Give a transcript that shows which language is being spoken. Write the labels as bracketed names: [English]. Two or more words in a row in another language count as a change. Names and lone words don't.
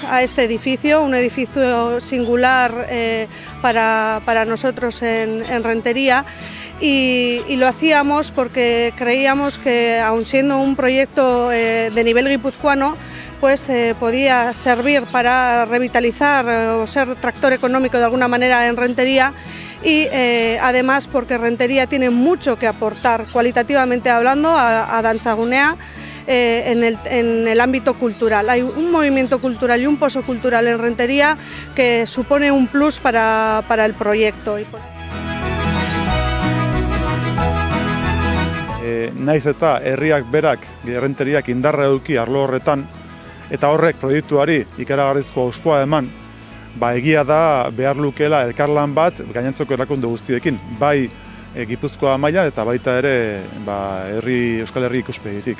[Spanish] a este edificio, un edificio singular para nosotros en Rentería, y lo hacíamos porque creíamos que, aun siendo un proyecto de nivel guipuzcoano, pues podía servir para revitalizar o ser tractor económico de alguna manera en Rentería, y además porque Rentería tiene mucho que aportar cualitativamente hablando a Dantzagunea en el ámbito cultural. Hay un movimiento cultural y un pozo cultural en Rentería que supone un plus para el proyecto. [Basque] Naiz eta herriak berak, Renteriak indarra eduki arlo horretan, eta horrek proiektuari ikaragarrizko auspoa eman, egia da behar lukeela elkarlan bat gainontzeko erakunde guztiekin, bai Gipuzkoa mailan eta baita ere Euskal Herri ikuspegitik.